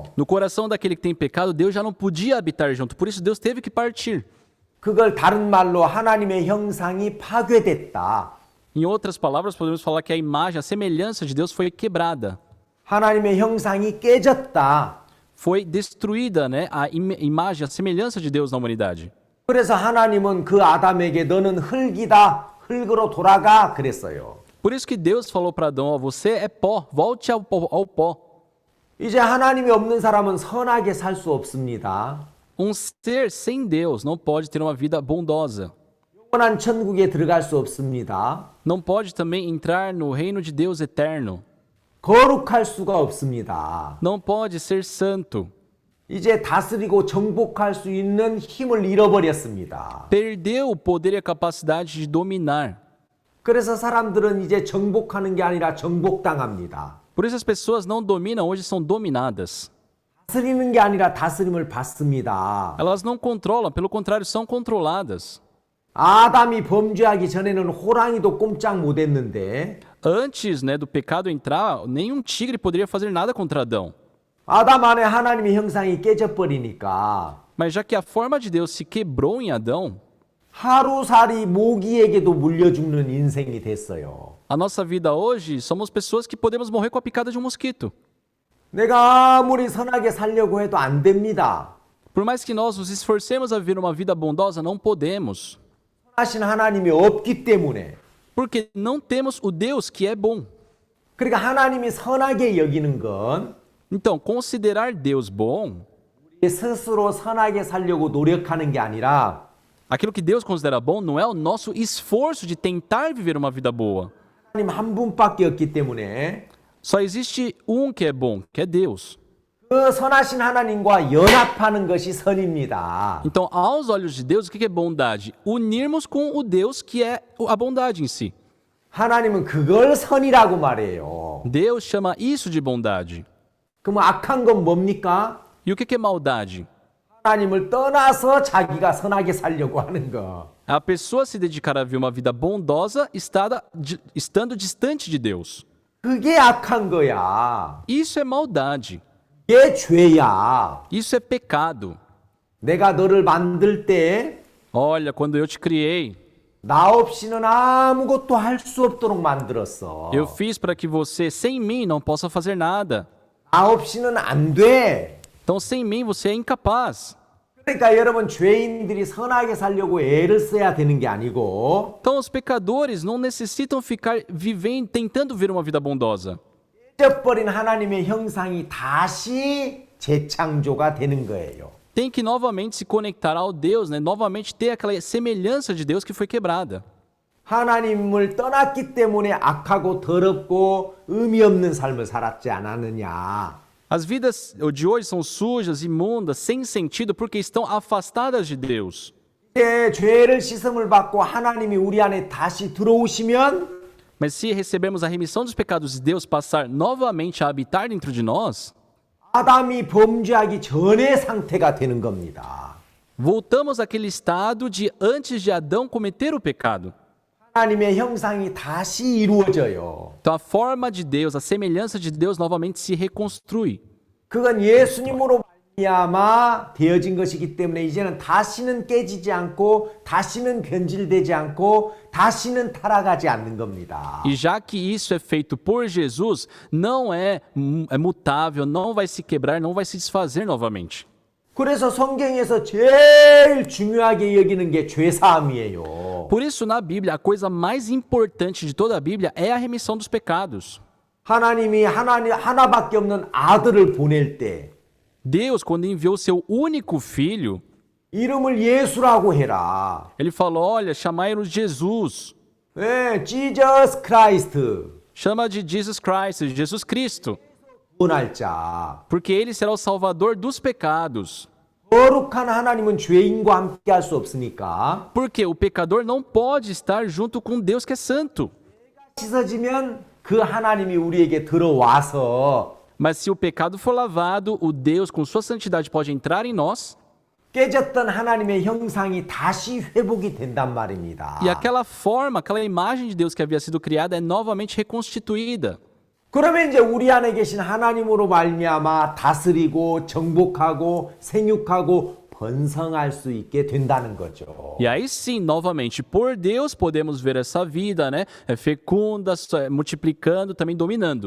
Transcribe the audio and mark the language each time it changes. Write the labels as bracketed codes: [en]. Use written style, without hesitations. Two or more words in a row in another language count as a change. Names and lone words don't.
[pt] No coração daquele que tem pecado, Deus já não podia habitar junto. Por isso, Deus teve que partir. [ko] 그걸 다른 말로 하나님의 형상이 파괴됐다. [pt] Em outras palavras, podemos falar que a imagem, a semelhança de Deus foi quebrada. [ko] 하나님의 형상이 깨졌다. [pt] Foi destruída, né? A imagem, a semelhança de Deus na humanidade. [ko] 그래서 하나님은 그 아담에게 너는 흙이다. 흙으로 돌아가 그랬어요. [pt] Por isso que Deus falou para Adão, ó, você é pó, volte ao pó. [ko] 이제 하나님이 없는 사람은 선하게 살 수 없습니다. [pt] Ser sem Deus não pode ter uma vida bondosa. [ko] 영원한 천국에 들어갈 수 없습니다. [pt] Não pode também entrar no reino de Deus eterno. [ko] 거룩할 수가 없습니다. [pt] Não pode ser santo. [ko] 이제 다스리고 정복할 수 있는 힘을 잃어버렸습니다. [pt] Perdeu o poder e a capacidade de dominar. [ko] 그래서 사람들은 이제 정복하는 게 아니라 정복당합니다. [pt] Por isso as pessoas não dominam, hoje são dominadas. [ko] 다스리는 게 아니라 다스림을 받습니다. [pt] Elas não controlam, pelo contrário, são controladas. [ko] 아담이 범죄하기 전에는 호랑이도 꼼짝 못했는데 [pt] Antes, né, do pecado entrar, nenhum tigre poderia fazer nada contra Adão. [ko] 아담 안에 하나님의 형상이 깨져버리니까 [pt] Mas já que a forma de Deus se quebrou em Adão, [ko] 하루살이 모기에게도 물려 죽는 인생이 됐어요. [pt] a nossa vida hoje somos pessoas que podemos morrer com a picada de um mosquito. [ko] 내가 아무리 선하게 살려고 해도 안 됩니다. [pt] Por mais que nós nos esforcemos a viver uma vida bondosa, não podemos. [ko] 선하신 하나님이 없기 때문에 [pt] Porque não temos o Deus que é bom. [ko] 그러니까 하나님이 선하게 여기는 건 [pt] Então, considerar Deus bom, [ko] 스스로 선하게 살려고 노력하는 게 아니라 [pt] aquilo que Deus considera bom não é o nosso esforço de tentar viver uma vida boa. [ko] 하나님 한 분밖에 없기 때문에 [pt] Só existe um que é bom, que é Deus. [ko] 그 선하신 하나님과 연합하는 것이 선입니다. [pt] Então, aos olhos de Deus, o que é bondade? Unirmos com o Deus que é a bondade em si. [ko] 하나님은 그걸 선이라고 말해요. [pt] Deus chama isso de bondade. [ko] 그럼 악한 건 뭡니까? [pt] E o que é maldade? [ko] 하나님을 떠나서 자기가 선하게 살려고 하는 거. [pt] A pessoa se dedicar a viver uma vida bondosa estando distante de Deus. [ko] 그게 악한 거야. [pt] Isso é maldade. [ko] 그게 죄야. [pt] Isso é pecado. [ko] 내가 너를 만들 때 [pt] Olha, quando eu te criei, [ko] 나 없이는 아무것도 할 수 없도록 만들었어. [pt] eu fiz para que você, sem mim, não possa fazer nada. [ko] 나 없이는 안 돼. [pt] Então, sem mim, você é incapaz. [ko] 그러니까 여러분 죄인들이 선하게 살려고 애를 써야 되는 게 아니고 [pt] Então, os pecadores não necessitam ficar vivendo, tentando viver uma vida bondosa. [ko] 잊어버린 하나님의 형상이 다시 재창조가 되는 거예요. [pt] Tem que novamente se conectar ao Deus, né? Novamente ter aquela semelhança de Deus que foi quebrada. [ko] 하나님을 떠났기 때문에 악하고 더럽고 의미 없는 삶을 살았지 않았느냐. [pt] As vidas de hoje são sujas, imundas, sem sentido, porque estão afastadas de Deus. [ko] 이제 죄를 씻음을 받고 하나님이 우리 안에 다시 들어오시면 [pt] Mas se recebermos a remissão dos pecados de Deus passar novamente a habitar dentro de nós, [ko] 아담이 범죄하기 전의 상태가 되는 겁니다. [pt] voltamos àquele estado de antes de Adão cometer o pecado. [ko] 하나님의 형상이 다시 이루어져요. [pt] Então a forma de Deus, a semelhança de Deus novamente se reconstrui. [ko] 그건 예수님으로 말미암아 되어진 것이기 때문에 이제는 다시는 깨지지 않고 다시는 변질되지 않고 다시는 타락하지 않는 겁니다. [pt] E já que isso é feito por Jesus, não é mutável, não vai se quebrar, não vai se desfazer novamente. [ko] 그래서 성경에서 제일 중요하게 여기는 게 죄사함이에요. [pt] Por isso, na Bíblia, a coisa mais importante de toda a Bíblia é a remissão dos pecados. [ko] 하나님이 하나밖에 없는 아들을 보낼 때 [pt] Deus, quando enviou seu único filho, [ko] 이름을 예수라고 해라. [pt] ele falou, olha, chamai-o Jesus. [ko] 네, Jesus Christ. [pt] Chama de Jesus Christ, de Jesus Cristo. [ko] 구원할 자. [pt] Porque ele será o salvador dos pecados. [ko] 거룩한 하나님은 죄인과 함께 할 수 없으니까 [pt] Porque o pecador não pode estar junto com Deus que é santo. [ko] 씻어지면 그 하나님이 우리에게 들어와서 [pt] Mas se o pecado for lavado, o Deus com sua santidade pode entrar em nós. [ko] 깨졌던 하나님의 형상이 다시 회복이 된단 말입니다. [pt] E aquela forma, aquela imagem de Deus que havia sido criada é novamente reconstituída. [ko] 그러면 이제 우리 안에 계신 하나님으로 말미암아 다스리고 정복하고 생육하고 번성할 수 있게 된다는 거죠. [pt] E aí sim, novamente, por Deus podemos ver essa vida, né? Fecunda, multiplicando, também dominando.